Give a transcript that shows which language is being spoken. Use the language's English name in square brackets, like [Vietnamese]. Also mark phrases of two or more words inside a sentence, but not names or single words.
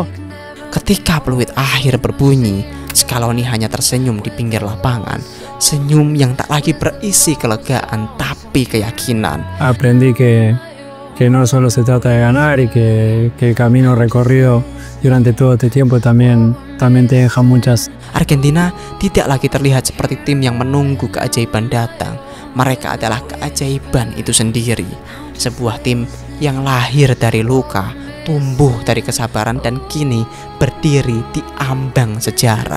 [Indonesian] Ketika peluit akhir berbunyi, Scaloni hanya tersenyum di pinggir lapangan. Senyum yang tak lagi berisi kelegaan tapi keyakinan. [Spanish] Aprendí que no solo se trata de ganar y que el camino recorrido durante todo este tiempo también te deja muchas. [Indonesian] Argentina tidak lagi terlihat seperti tim yang menunggu keajaiban datang. Mereka adalah keajaiban itu sendiri. Sebuah tim yang lahir dari luka, tumbuh dari kesabaran dan kini berdiri di ambang sejarah.